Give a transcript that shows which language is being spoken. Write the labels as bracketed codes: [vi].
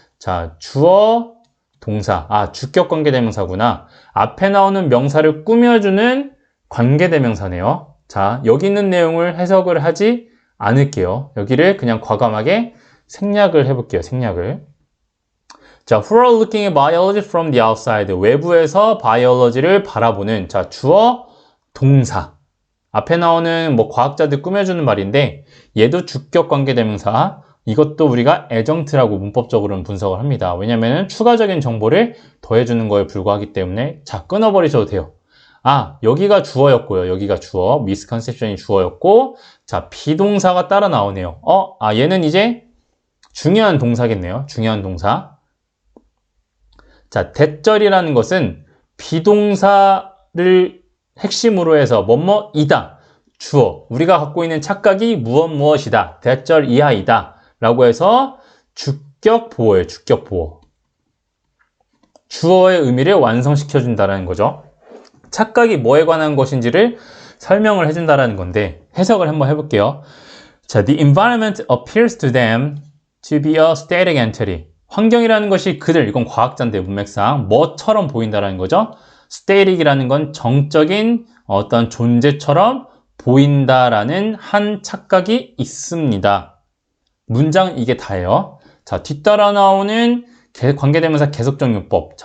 [ko] 자, 주어, 동사. 주격 관계대명사구나. 앞에 나오는 명사를 꾸며주는 관계대명사네요. 자, 여기 있는 내용을 해석을 하지 않을게요. 여기를 그냥 과감하게 생략을 해볼게요. 생략을. 자, [en] who are looking at biology from the outside. [ko] 외부에서 바이올로지를 바라보는, 자, 주어, 동사. 앞에 나오는 뭐 과학자들 꾸며주는 말인데, 얘도 주격 관계대명사. 이것도 우리가 adjunct라고 문법적으로는 분석을 합니다. 왜냐면은 추가적인 정보를 더해주는 거에 불과하기 때문에, 자, 끊어버리셔도 돼요. 아, 여기가 주어였고요. 여기가 주어, misconception이 주어였고, 자, 비동사가 따라 나오네요. 얘는 이제 중요한 동사겠네요. 중요한 동사. 자, 대절이라는 것은 비동사를 핵심으로 해서 뭐뭐이다. 주어. 우리가 갖고 있는 착각이 무엇이다. 대절 이하이다. 라고 해서 주격 보어예요. 주격 보어. 주어의 의미를 완성시켜준다는 거죠. 착각이 뭐에 관한 것인지를 설명을 해준다는 건데 해석을 한번 해볼게요. 자, [en] the environment appears to them to be a static entity. [ko] 환경이라는 것이 그들, 이건 과학자인데 문맥상 뭐처럼 보인다는 거죠. static이라는 건 정적인 어떤 존재처럼 보인다라는 한 착각이 있습니다. 문장 이게 다예요. 자, 뒤따라 나오는 관계대명사 계속적 용법.